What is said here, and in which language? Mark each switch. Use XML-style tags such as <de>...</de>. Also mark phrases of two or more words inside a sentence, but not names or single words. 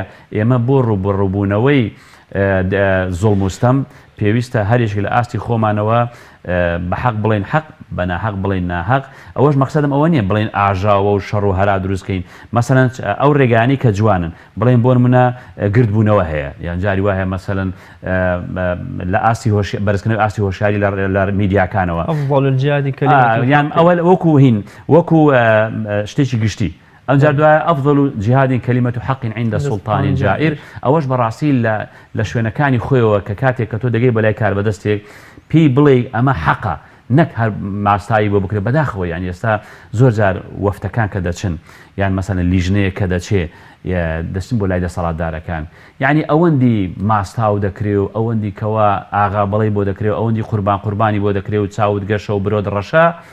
<ckb>ئێمە بۆ ڕوبەڕووبوونەوەی زوڵم و ستەم پێویستە هەرێشک لە ئاستی خۆمانەوە بە حەق بڵێن حەق بە ناحەق بڵێن ناحەق ئەوەش مەقسەدم ئەوە نییە بڵێن ئاژاوە و شەڕ و هەرا دروستکەین مەسەلەن ئەو ڕێگانی کە جوانن بڵێن بۆ نمونە گردبوونەوە هەیە یان جاری وایە مەسەلەن لە ئاستی بەرزکردنەوەی ئاستی هۆشیاری لە میدیاکانەوە یان ئەوە وەکو هین وەکو شتێکی گشتی ئەمجار دوایە</ckb> <ar>ئەفضل جهاد كلمة حق عند سلطان جائر</ar> <ckb>ئەوەش بەڕاستی لە شوێنەکانی خۆیەوە کە کاتێک کە تۆ دەگەی بەلای کاربەدەستێک پێی بڵێ ئەمە حەقە نەک هەر ماستایی بۆ بکرێت بەداخەوە یان ئێستا زۆر جار وەفتەکان کە دەچن یان مەسەلەن لیژنەیە کە دەچێ دەچن بۆ لای دەسەڵاتدارەکان یعنی ئەوەندی ماستاو دەکرێ و ئەوەندی کەوا ئاغا بەڵێ بۆ دەکرێت ئەوەندی قوربانی بۆ دەکرێت و چاوت گەشە و برۆ دڕەشە</ckb>